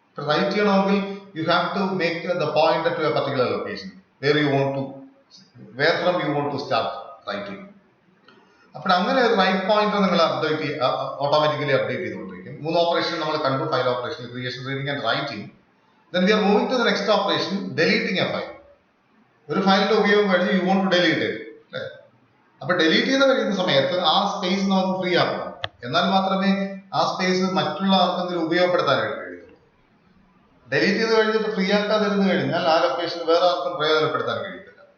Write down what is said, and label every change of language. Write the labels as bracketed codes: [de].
[ml] Right ചെയ്യണമെങ്കിൽ [en] You have to make the pointer to a particular location where from you want to start writing. [ml] അപ്പോൾ അങ്ങനെ ഒരു right pointer നിങ്ങൾ automatically update ചെയ്തുകൊണ്ടിരിക്കും. മൂന്ന് operation നമ്മൾ കണ്ടു. File operation, creation, reading and writing. [en] Then we are moving to the next operation, deleting a file. [ml] ഒരു ഫയലിന്റെ ഉപയോഗം കഴിഞ്ഞ് [en] you want to delete it [ml] അല്ലേ? അപ്പൊ ഡിലീറ്റ് ചെയ്ത് കഴിയുന്ന സമയത്ത് ആ സ്പേസ് നമുക്ക് ഫ്രീ ആക്കണം. എന്നാൽ മാത്രമേ ആ സ്പേസ് മറ്റുള്ള ആർക്കെങ്കിലും ഉപയോഗപ്പെടുത്താനായിട്ട് കഴിയുള്ളൂ. ഡിലീറ്റ് ചെയ്ത് കഴിഞ്ഞിട്ട് ഫ്രീ ആക്കാതിരുന്ന് കഴിഞ്ഞാൽ ആ ലൊക്കേഷൻ വേറെ ആർക്കും പ്രയോജനപ്പെടുത്താൻ കഴിയത്തില്ല.